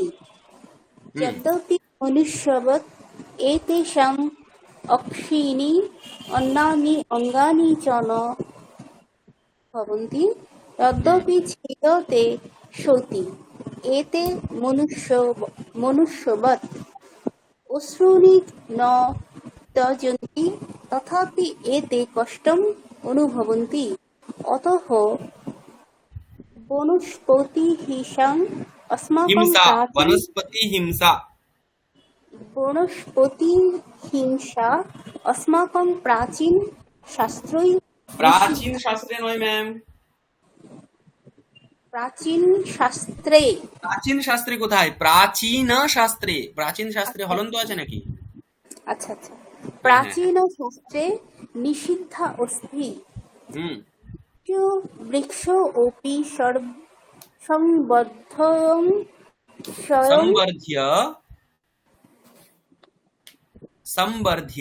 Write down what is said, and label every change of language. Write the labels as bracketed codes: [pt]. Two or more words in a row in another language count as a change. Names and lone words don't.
[sa] यद्यपि मनुष्यवत् एतेषाम् अक्षीणि अन्यानि अङ्गानि च न भवन्ति, तदपि छेदते सति एते मनुष्यवत् अश्रूणि न त्यजन्ति, तथापि एते कष्टम् अनुभवन्ति। अतः वनस्पतिहिंसाम् अस्माकं हिंसा, प्राचीन वनस्पति हिंसा, वनस्पतिहिंसा अस्माकं प्राचीन शास्त्रै [bn] প্রাচীন শাস্ত্রে নয় ম্যাম, [sa] प्राचीन शास्त्रे। [bn] প্রাচীন শাস্ত্রে কোথায়? প্রাচীন শাস্ত্রে, প্রাচীন শাস্ত্রে হলন্ত আছে নাকি? আচ্ছা আচ্ছা। [sa] प्राचीनशास्त्रे निषिद्धा अस्ति। হুম वृक्षोऽपि संबद्धं स्वयं संवर्ध्य संवर्ध्य